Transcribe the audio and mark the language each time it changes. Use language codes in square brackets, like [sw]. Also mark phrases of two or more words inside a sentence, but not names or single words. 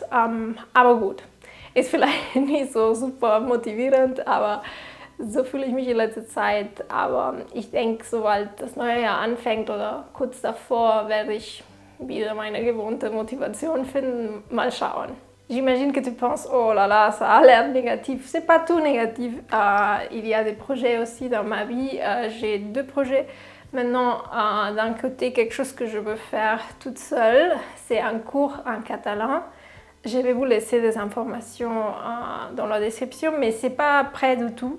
[de] Aber gut, ist vielleicht nicht so super motivierend, aber so fühle ich mich in letzter Zeit. Aber ich denke, sobald das neue Jahr anfängt oder kurz davor, werde ich wieder meine gewohnte Motivation finden. Mal schauen. [fr] J'imagine que tu penses, oh là là, ça a l'air négatif. C'est pas tout négatif. Il y a des projets aussi dans ma vie. J'ai 2 projets. Maintenant, d'un côté, quelque chose que je veux faire toute seule, c'est un cours en catalan. Je vais vous laisser des informations dans la description, mais c'est pas prêt du tout.